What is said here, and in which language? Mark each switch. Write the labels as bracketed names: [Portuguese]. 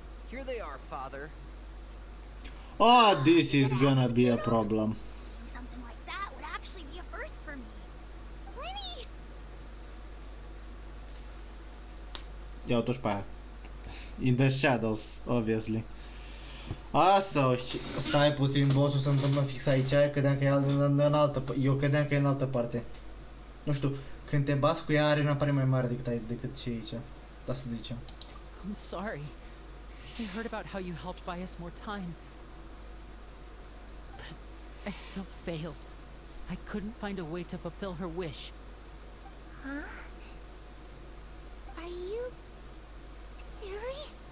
[English] Here they are, Father. Oh, this is gonna be a problem. Seeing something like that would actually be a first for me. Winnie! [Romanian] Ia uite-și pe aia. [English] In the shadows, obviously. [Romanian] Sau, stai puțin, bossul se întâmplă fix aici, credeam că e în altă, eu credeam că e în altă parte. Nu știu, când te bați cu ea, arena pare mai mare decât și aici. Da să zicem. [English] I'm sorry. I heard about how you helped buy us more time. But I still failed. I couldn't find a way to fulfill her wish. Huh? Are you... Harry?